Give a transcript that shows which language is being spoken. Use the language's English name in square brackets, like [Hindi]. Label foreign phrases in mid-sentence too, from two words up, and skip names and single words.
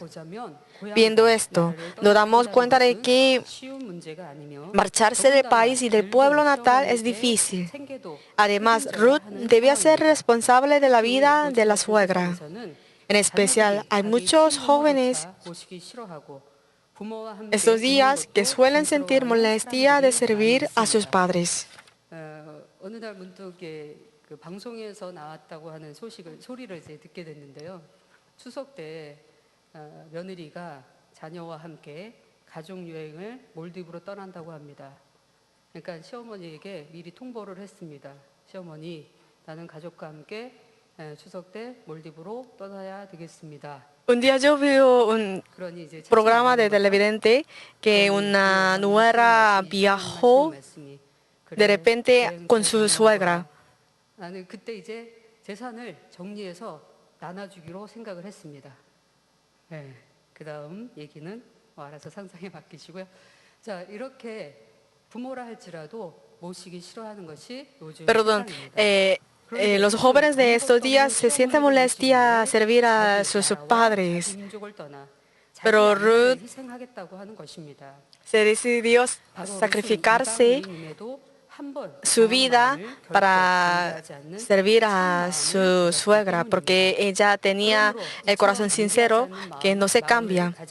[Spanish] Viendo esto, nos damos cuenta de que marcharse del país y del pueblo natal es difícil. Además, Ruth debía ser responsable de la vida de la suegra. En especial, hay muchos jóvenes estos días que suelen sentir molestia de servir a sus padres. [Korean] 어느 날 문득 그 방송에서 나왔다고 하는 소리를 이제 듣게 됐는데요. 추석 때 며느리가 자녀와 함께 가족 여행을 몰디브로 떠난다고 합니다. 그러니까 시어머니에게 미리 통보를 했습니다. 시어머니, 나는 가족과 함께 추석 때 몰디브로 떠나야 되겠습니다. [Spanish] Un día yo vi un programa de televidente que una nuera viajó de repente con su suegra. [Korean] 나는 그때 이제 재산을 정리해서 나눠주기로 생각을 했습니다. 네, 그다음 얘기는 알아서 상상에 맡기시고요. 자, 이렇게 부모라 할지라도 모시기 싫어하는 것이 요즘 시간입니다. [Spanish] Los jóvenes de estos días se sienten molestia servir a sus padres. Pero Ruth se decidió sacrificarse su vida para servir a su suegra, porque ella tenía el corazón sincero que no se cambia.